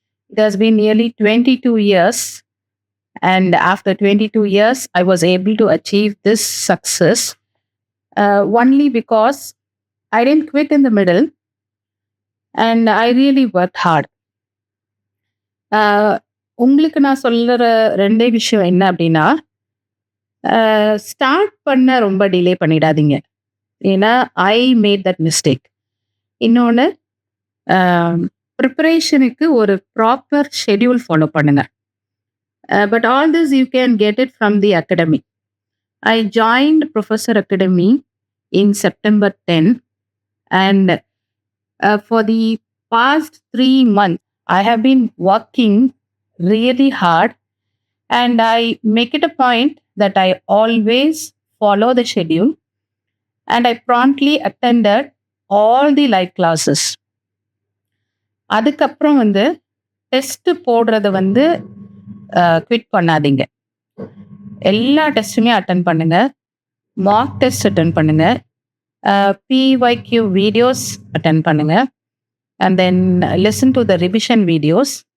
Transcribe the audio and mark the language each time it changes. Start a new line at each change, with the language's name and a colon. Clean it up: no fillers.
English: It has been nearly 22 years, and after 22 years, I was able to achieve this success only because I didn't quit in the middle and I really worked hard.
Tamil: உங்களுக்கு நான் சொல்லுற ரெண்டே விஷயம் என்ன அப்படின்னா, start பண்ண ரொம்ப delay பண்ணிடாதீங்க. ஏன்னா
English: I made that mistake.
Tamil: இன்னொன்று, ப்ரிப்பரேஷனுக்கு ஒரு ப்ராப்பர் ஷெட்யூல் ஃபாலோ பண்ணுங்க.
English: But all this you can get it from the academy. I joined Professor Academy in September 10, and for the past 3 months, I have been working really hard, and I make it a point that I always follow the schedule, and I promptly attended all the live classes.
Tamil: அதுக்கப்புறம் வந்து test போடுறத வந்து quit பண்ணாதீங்க. எல்லா டெஸ்ட்டுமே attend பண்ணுங்க. Mark test attend பண்ணுங்க. PYQ videos attend பண்ணுங்க.
English: And then listen to the revision videos.